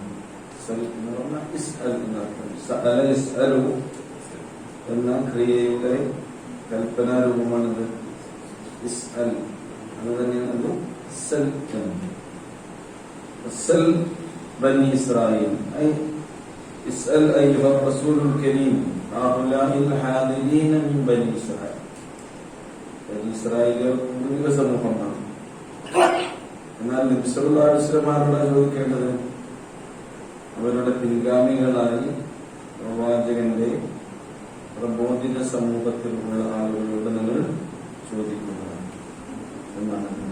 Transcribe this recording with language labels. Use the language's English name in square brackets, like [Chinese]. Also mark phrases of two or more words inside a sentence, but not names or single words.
[Malayalam] സൽ എന്ന് പറഞ്ഞാൽ ഇസ്അൽ എന്നർത്ഥം. [Arabic] سأل يسأل [Malayalam] എന്ന ക്രിയയുടെ കൽപ്പനാരൂപമാണിത്. ഇസ്അൽ അത് തന്നെയാണ് സൽ എന്ന്. [Arabic] سل بني إسرائيل أي اسأل أيها الرسول الكريم هؤلاء الحاضرين من بني إسرائيل. [Malayalam] ബനി ഇസ്രായേൽ ഒരു സമൂഹമാണ്. എന്നാൽ നബി [Arabic] صلى الله عليه وسلم [Malayalam] ചോദിക്കേണ്ടത് അവരുടെ പിൻഗാമികളായി പ്രവാചകന്റെ പ്രബോധിത സമൂഹത്തിലുള്ള ആളുകളോട് നിങ്ങൾ ചോദിക്കുന്നതാണ് എന്നാണ്.